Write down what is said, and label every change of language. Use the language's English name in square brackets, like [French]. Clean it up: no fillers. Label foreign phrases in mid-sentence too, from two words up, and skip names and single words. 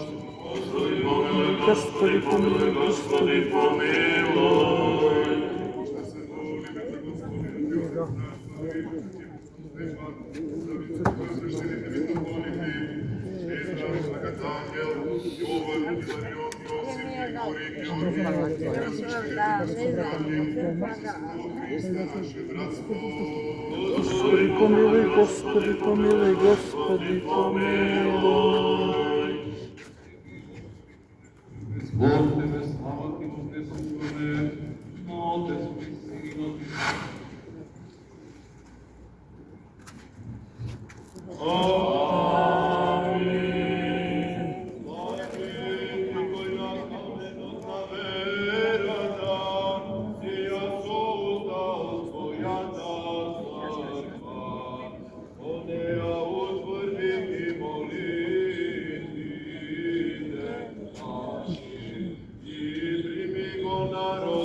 [Macedonian] Господи, помилуј, Господи, помилуј, Господи, помилуј. Се молиме за Господинот народ наш, Стефан, за високосвещените митрополити, Петра, Архангел, Јован, Илариот, Јосиф, Григорий, Георгий, Христа, наше братство. [Church Slavic] Господи, помилуй, Господи, помилуй, Господи, помилуй. [Macedonian] Бог Тебе слава Ти вознесуваме, Отец и Синот и Амин. Благословен кој наставен од верата, и ја создал Својата црква, од неја утврди ти молитвите наши, и прими го народот